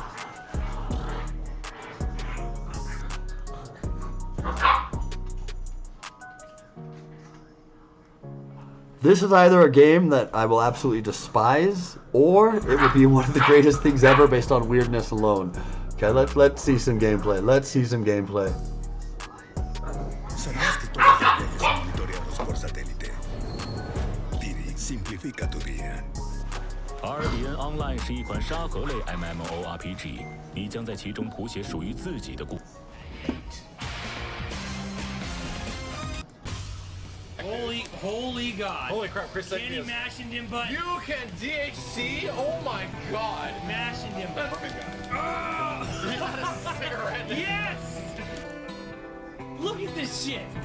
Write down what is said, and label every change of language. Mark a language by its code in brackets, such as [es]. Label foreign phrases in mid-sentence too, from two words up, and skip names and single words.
[en] This is either a game that I will absolutely despise, or it would be one of the greatest things ever based on weirdness alone. Okay, let's see some gameplay. Let's see some gameplay. [es] ¿Sabías que todos los viajes son monitoreados por satélite? Diri simplifica tu día. [zh] RDN Online 是一款沙盒类 MMORPG， 你将在其中谱写属于自己的故。 [en] Holy God. Holy crap, Chris sent me Can you this. mashing them buttons? You can DHC? Oh my god. Mashing them Oh buttons. my god. You got a cigarette. Yes! Look at this shit.